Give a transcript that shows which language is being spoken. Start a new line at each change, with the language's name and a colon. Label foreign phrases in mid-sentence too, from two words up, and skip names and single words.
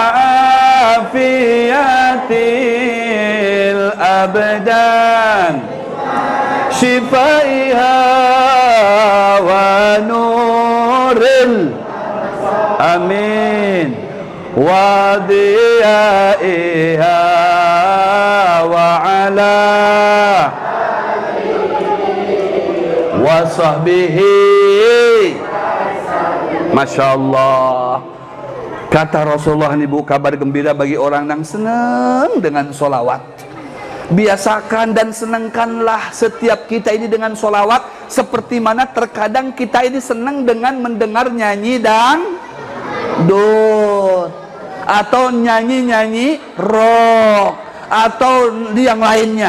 Arabic: عافية الأبدان وشفائها ونور الأمين وضيائها وعلى وصحبه. ما شاء الله.
Indonesian: Kata Rasulullah ini, bu, kabar gembira bagi orang yang senang dengan solawat. Biasakan dan senangkanlah setiap kita ini dengan solawat. Seperti mana terkadang kita ini senang dengan mendengar nyanyi dangdut, atau nyanyi-nyanyi rock, atau yang lainnya.